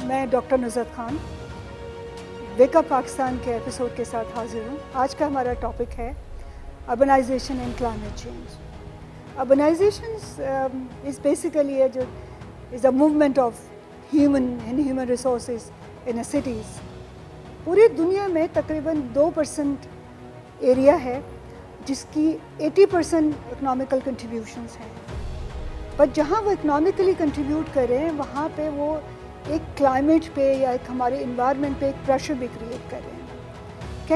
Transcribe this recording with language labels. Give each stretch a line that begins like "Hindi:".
Urdu: Doctor نصرت Khan wake up Pakistan کے episode کے ساتھ حاضر ہوں. آج کا ہمارا ٹاپک ہے urbanisation and climate change.
English: Urbanisation is basically is a movement of human resources in cities.
Urdu: پوری دنیا میں تقریباً 2% ایریا ہے جس کی 80% اکنامیکل کنٹریبیوشنز ہیں. بٹ جہاں وہ اکنامیکلی کنٹریبیوٹ کر رہے ہیں وہاں پہ وہ ایک کلائمیٹ پہ یا ایک ہمارے انوائرمنٹ پہ ایک پریشر بھی کریٹ کر رہے ہیں.